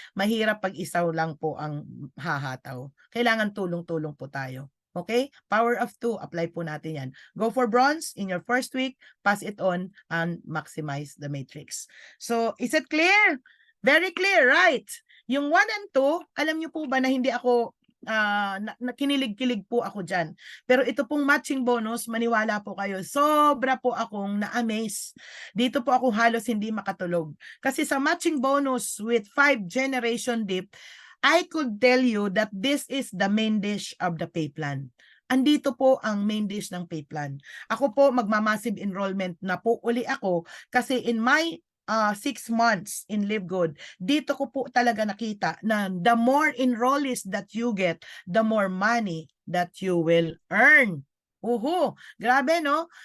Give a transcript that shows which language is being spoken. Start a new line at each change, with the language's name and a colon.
Filipino: Mahirap pag isaw lang po ang hahataw. Kailangan tulong-tulong po tayo. Okay? Power of 2, apply po natin yan.
English: Go for bronze in your first week, pass it on, and maximize the matrix. So, is it clear? Very clear, right?
Filipino: Yung 1 and 2, alam niyo po ba na hindi ako kinilig-kilig po ako dyan. Pero ito pong matching bonus, maniwala po kayo, sobra po akong na-amaze. Dito po ako halos hindi makatulog. Kasi sa
English: matching bonus with 5 generation dip, I could tell you that this is the main dish of the pay plan.
Filipino: Andito po ang main dish ng pay plan. Ako po magmamassive enrollment na po uli ako
English: kasi in my 6 months in Live Good,
Filipino: dito ko po talaga nakita na
English: the more enrollees that you get, the more money that you will earn.
Filipino: Grabe no?